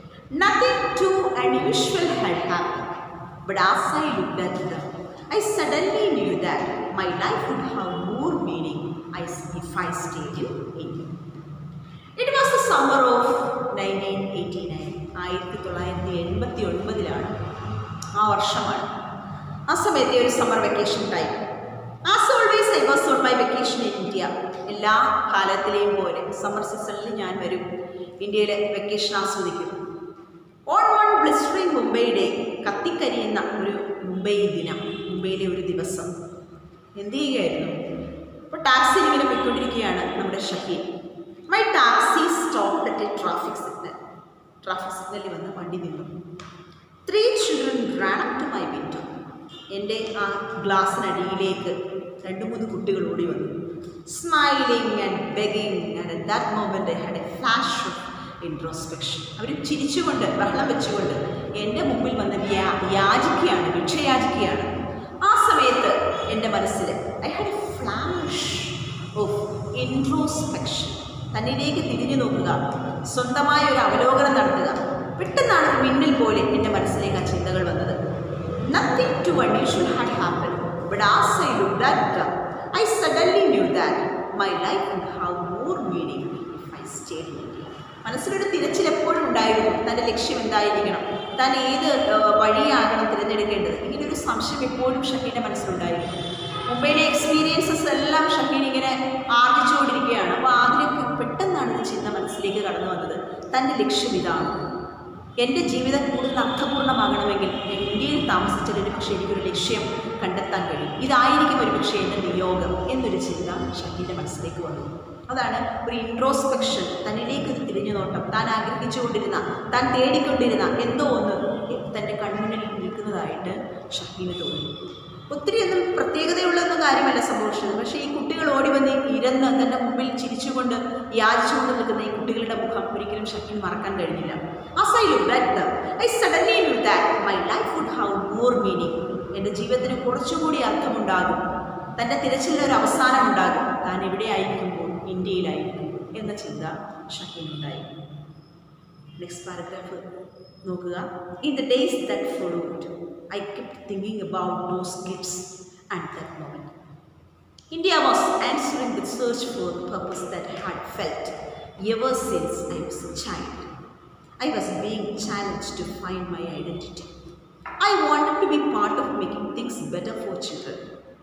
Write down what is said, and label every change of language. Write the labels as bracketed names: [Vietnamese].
[English] Nothing too unusual had happened, but as I looked at them, I suddenly knew that my life would have more meaning if I stayed in India. It was the summer of 1989. [Malayalam] 1989 ആ വർഷമാണ്. ആ സമയത്തെ ഒരു summer vacation time. [English] As always, I was on my vacation in India. [Malayalam] എല്ലാ കാലത്തിലെയും പോലെ summer സീസണിൽ ഞാൻ വരും, ഇന്ത്യയിലെ വെക്കേഷൻ ആസ്വദിക്കും. [English] On one blistering Mumbai day, [Malayalam] കത്തിക്കരിയുന്ന ഒരു മുംബൈ ദിനം, മുംബൈയിലെ ഒരു ദിവസം എന്ത് ചെയ്യുകയായിരുന്നു? അപ്പോൾ ടാക്സിയിൽ ഇങ്ങനെ പോയിക്കൊണ്ടിരിക്കുകയാണ് നമ്മുടെ Shaheen. [English] My taxi stopped at a traffic signal. [Malayalam] Traffic സിഗ്നലിൽ വന്ന് വണ്ടി നിന്നു. [English] 3 children ran up to my window. [Malayalam] എൻ്റെ ആ ഗ്ലാസ്സിനടിയിലേക്ക് 2-3 കുട്ടികൾ ഓടി വന്നു. [English] Smiling and begging. And at that moment I had a flash of introspection. [Malayalam] അവർ ചിരിച്ചുകൊണ്ട് ബഹളം വെച്ചുകൊണ്ട് എൻ്റെ മുമ്പിൽ വന്ന് യാചിക്കുകയാണ്, ഭിക്ഷയാചിക്കുകയാണ്. ആ സമയത്ത് എൻ്റെ മനസ്സിൽ [English] I had a flash of introspection. [Malayalam] തന്നിലേക്ക് തിരിഞ്ഞു നോക്കുക, സ്വന്തമായ ഒരു അവലോകനം നടത്തുക. പെട്ടെന്നാണ് മിന്നൽ പോലെ എൻ്റെ മനസ്സിലേക്ക് ആ ചിന്തകൾ വന്നത്. [English] Nothing too unusual had happened, but as I looked at them, I suddenly knew that my life would have more meaning if I stayed in India. [Malayalam] മനസ്സിലൊരു തിരച്ചിൽ എപ്പോഴും ഉണ്ടായിരുന്നു. തൻ്റെ ലക്ഷ്യം എന്തായിരിക്കണം, താൻ ഏത് വഴിയാകണം തിരഞ്ഞെടുക്കേണ്ടത്, ഇങ്ങനൊരു സംശയം എപ്പോഴും ഷഹീൻ്റെ മനസ്സിലുണ്ടായിരുന്നു. മുംബൈയിലെ എക്സ്പീരിയൻസസ് എല്ലാം ഷഹീൻ ഇങ്ങനെ ആർജിച്ചുകൊണ്ടിരിക്കുകയാണ്. അപ്പോൾ അതിലേക്ക് പെട്ടെന്നാണ് ഈ ചിന്ത മനസ്സിലേക്ക് കടന്നു വന്നത്. തൻ്റെ ലക്ഷ്യം ഇതാണ്, എൻ്റെ ജീവിതം കൂടുതൽ അർത്ഥപൂർണ്ണമാകണമെങ്കിൽ ഞാൻ ഇന്ത്യയിൽ താമസിച്ചതിന് പക്ഷേ എനിക്കൊരു ലക്ഷ്യം കണ്ടെത്താൻ കഴിയും, ഇതായിരിക്കും ഒരു പക്ഷേ എൻ്റെ നിയോഗം എന്നൊരു ചിന്ത ഷഹീൻ്റെ മനസ്സിലേക്ക് വന്നു. അതാണ് ഒരു ഇൻട്രോസ്പെക്ഷൻ, തന്നിലേക്ക് തിരിഞ്ഞു നോട്ടം. താൻ ആഗ്രഹിച്ചുകൊണ്ടിരുന്ന, താൻ തേടിക്കൊണ്ടിരുന്ന എന്തോ ഒന്ന് തൻ്റെ കൺമുന്നിൽ നിൽക്കുന്നതായിട്ട് ഷഹീന് തോന്നി. ഒത്തിരിയൊന്നും പ്രത്യേകതയുള്ളൊന്നും കാര്യമല്ല സംഭവിച്ചത്. പക്ഷേ ഈ കുട്ടികൾ ഓടി വന്ന് ഇരുന്ന് തൻ്റെ മുമ്പിൽ ചിരിച്ചുകൊണ്ട് യാചിച്ചുകൊണ്ട് നിൽക്കുന്ന ഈ കുട്ടികളുടെ മുഖം ഒരിക്കലും ഷഹീൻ മറക്കാൻ കഴിഞ്ഞില്ല. [English] As I looked at them, I suddenly knew that my life would have more meaning. [Malayalam] എൻ്റെ ജീവിതത്തിന് കുറച്ചുകൂടി അർത്ഥമുണ്ടാകും, തൻ്റെ തിരച്ചിലൊരു അവസാനം ഉണ്ടാകും. താൻ എവിടെയായിരിക്കുമ്പോൾ ഇന്ത്യയിലായിരിക്കും എന്ന ചിന്ത ഷഹീനുണ്ടായി. നെക്സ്റ്റ് പാരഗ്രാഫ് നോക്കുക. [English] In the days that followed, I kept thinking about those gifts and that moment. India was answering the search for the purpose that I had felt ever since I was a child. I was being challenged to find my identity. I wanted to be part of making things better for children.